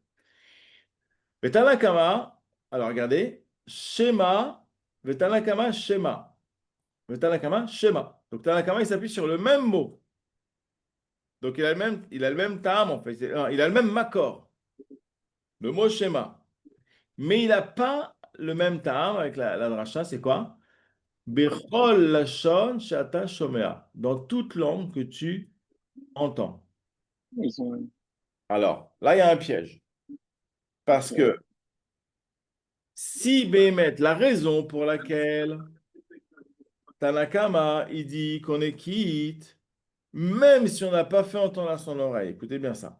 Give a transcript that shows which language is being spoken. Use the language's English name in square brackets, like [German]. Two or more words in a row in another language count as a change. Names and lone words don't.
[French] Mais Tanakama, alors regardez, Shema, le Tanakama, Shema. Le Tanakama, Shema. Donc Tanakama, il s'appuie sur le même mot. Donc il a le même tam en fait. Il a le même makor, le mot Shema. Mais il n'a pas le même tam avec la dracha, c'est quoi? [Hebrew] בכל לשון שאתה שומע. [French] Dans toute langue que tu entends. Ils ont. Alors, là, il y a un piège. Parce Ok. que si Béhémet, la raison pour laquelle Tanakama, il dit qu'on est quitte, même si on n'a pas fait entendre à son oreille, écoutez bien ça.